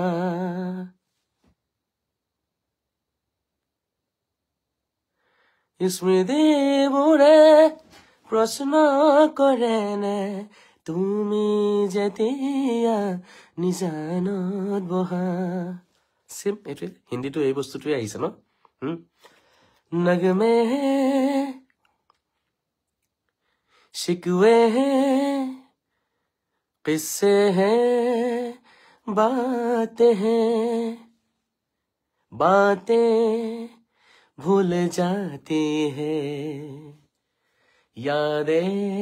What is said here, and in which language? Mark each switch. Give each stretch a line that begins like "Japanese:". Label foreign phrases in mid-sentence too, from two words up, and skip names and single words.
Assamese: স্মৃতিবোৰে প্ৰশ্ন কৰেনে তুমি যেতিয়া নিজানত বহা চিম এইটোৱে হিন্দীটো এই বস্তুটোৱে আহিছে
Hindi: न नगमे हैं शिकवे हैं किस्से हैं बातें भूल जाती हैं यादें